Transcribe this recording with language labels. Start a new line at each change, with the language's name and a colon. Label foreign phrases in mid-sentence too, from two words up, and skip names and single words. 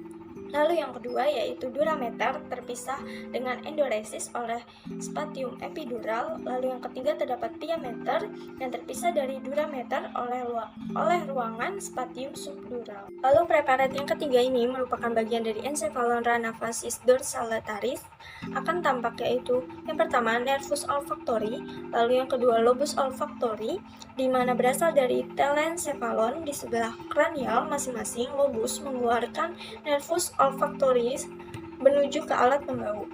Indonesian: Lalu yang kedua yaitu durameter terpisah dengan endoresis oleh
Latin: spatium epidural.
Indonesian: Lalu yang ketiga terdapat diameter yang terpisah dari durameter oleh ruangan
Latin: spatium subdural.
Indonesian: Lalu preparat yang ketiga ini merupakan bagian dari
Latin: encephalon rana facies dorsolaris.
Indonesian: Akan tampak yaitu yang pertama
Latin: nervus olfactori,
Indonesian: lalu yang kedua
Latin: lobus olfactori
Indonesian: di mana berasal dari telencephalon di sebelah kranial masing-masing lobus mengeluarkan
Latin: nervus olfactoris
Indonesian: menuju ke alat pembau.